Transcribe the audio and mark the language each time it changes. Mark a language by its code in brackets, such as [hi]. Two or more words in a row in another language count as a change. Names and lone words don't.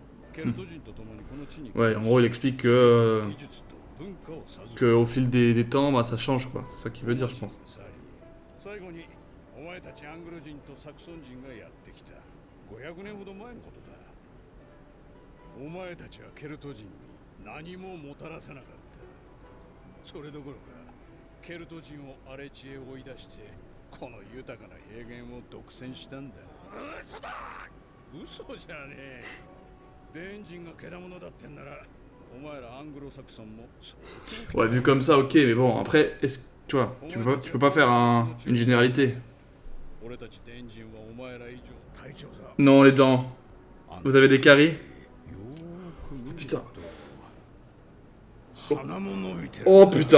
[fr] Ouais, en gros, il explique que au fil des temps, bah, ça change, quoi. C'est ça qu'il veut dire, je pense. [ja] 最後にお前たちアングル人とサクソン人がやってきた500年ほど前のことだお前たちはケルト人に何ももたらせなかったそれどころかケルト人を荒れ地へ追い出してこの豊かな平原を独占したんだ嘘だ嘘じゃねえデン人がけだものだってんならお前らアングロサクソンも [fr] Ouais, vu comme ça, ok, mais bon, après, est-ce que tu vois, tu peux pas faire une généralité. Non, les dents. Vous avez des caries? Putain. Oh putain.